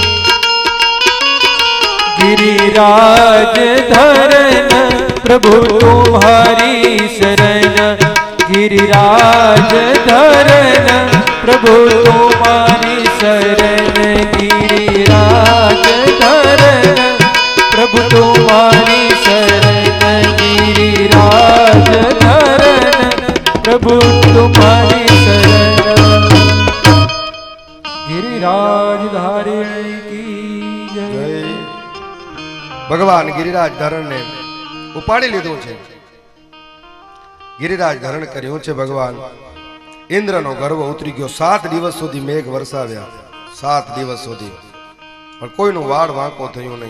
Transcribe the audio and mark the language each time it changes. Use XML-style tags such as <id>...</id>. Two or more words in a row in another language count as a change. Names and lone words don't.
<hi>गिरिराज धरन प्रभु तुम्हारी शरण गिरिराज धरन प्रभु तुम्हारी शरण गिरिराज धरन प्रभु तुम्हारी शरण गिरिराज धरन प्रभु तुम्हारी शरण गिरिराज धारिणी की जय।</hi> <gu>ભગવાન ગિરિરાજ ધરણને ઉપાડી લીધું છે, ગિરિરાજ ધરણ કર્યું છે ભગવાન. ઇન્દ્રનો ગર્વ ઉતરી ગયો. 7 દિવસ સુધી મેઘ વરસાવ્યા, 7 દિવસ સુધી, પણ કોઈનું વાળ વાંકો થયું નહીં.</gu>